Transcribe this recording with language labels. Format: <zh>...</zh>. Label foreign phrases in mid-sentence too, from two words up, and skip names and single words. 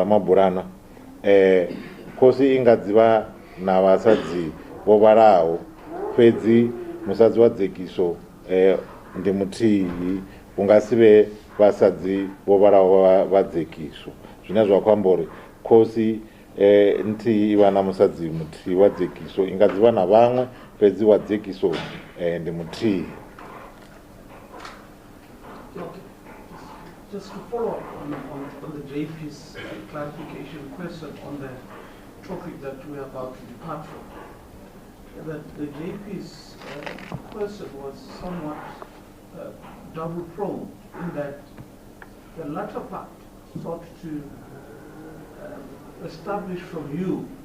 <ve>Ramabulana khosi i nga dzivha na vhasadzi vho vhalaho fhedzi musadzi wa Zigiso ndi muthihi, hu nga si vhe vhasadzi vho vhalaho vha Zigiso, zwine zwa khou amba uri khosi nthihi i vha na musadzi muthihi wa Zigiso, i nga dzivha na vhaṅwe fhedzi wa Zigiso ndi muthihi.</ve> <en>Okay. Just to follow up on the JP's clarification question on the topic that we are about to depart from, that the JP's question was somewhat double-pronged in that the latter part sought to establish from you</en>